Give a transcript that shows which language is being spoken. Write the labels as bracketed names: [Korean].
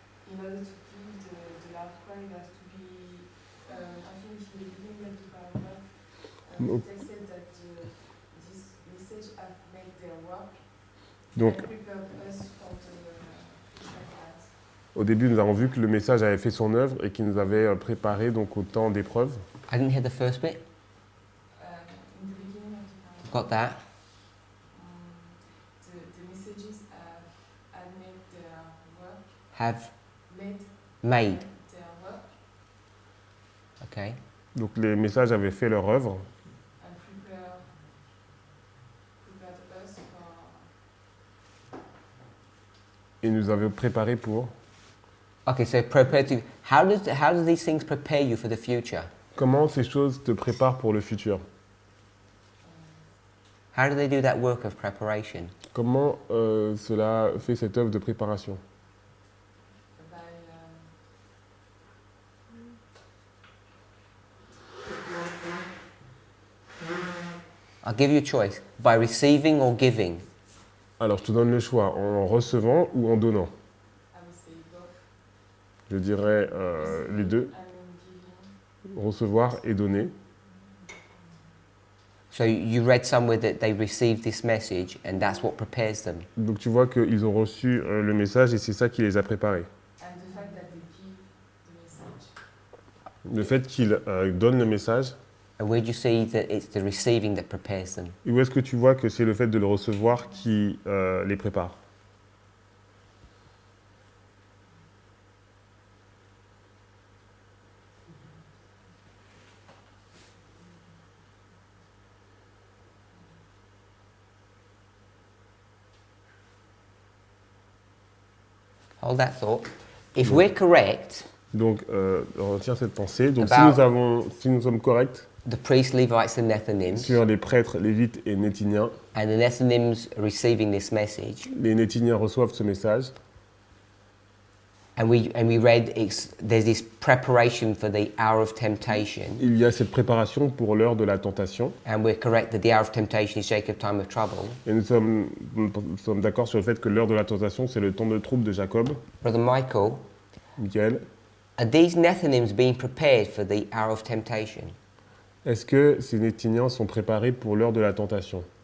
[English] and in order to give the loud cry, it has to be, I think in the beginning of the paragraph, No. they said that this message have made their work [French] Donc [English] and prepared us for the Christian class. [French] au début, nous avons vu que le message avait fait son œuvre et qu'il nous avait préparé donc au temps d'épreuve. [English] I didn't hear the first bit. In the beginning of the paragraph, Got that? the messages have made their work, Have made made. their work, Okay. [French] Donc les messages avaient fait leur œuvre [English] and prepared us for [French] et nous avaient préparé pour. [English] Okay, so prepare to. How do these things prepare you for the future? [French] Comment ces choses te préparent pour le futur? [English] How do they do that work of preparation? [French] Comment cela fait cette œuvre de préparation? [English] by I'll give you a choice. By receiving or giving? [French] Alors je te donne le choix, en recevant ou en donnant. [English] I would say both [French] Je dirais les deux, [English] and giving. [French] recevoir et donner. [English] So you read somewhere that they received this message and that's what prepares them. [French] Donc tu vois qu'ils ont reçu le message et c'est ça qui les a préparés. [English] And the fact that they give the message. [French] Le fait qu'ils donnent le message, [English] And where do you see that it's the receiving that prepares them? [French] et où est-ce que tu vois que c'est le fait de le recevoir qui les prépare? [English] Hold that thought. If we're correct, [French] Donc retiens cette pensée. Donc [English] About- [French] si nous sommes corrects [English] the priests, Levites, and Nethinims, [French] sur les prêtres, lévites et nétiniens, [English] and the Nethinims receiving this message, [French] les nétiniens reçoivent ce message. [English] and we read there's this preparation for the hour of temptation, [French] Il y a cette préparation pour l'heure de la tentation. [English] and we're correct that the hour of temptation is Jacob's time of trouble. [French] Et nous sommes d'accord sur le fait que l'heure de la tentation, c'est le temps de trouble de Jacob. [English] Brother Michael, Michael, are these Nethinims being prepared for the hour of temptation? [French] est-ce que ces nétiniens sont préparés pour l'heure de la tentation?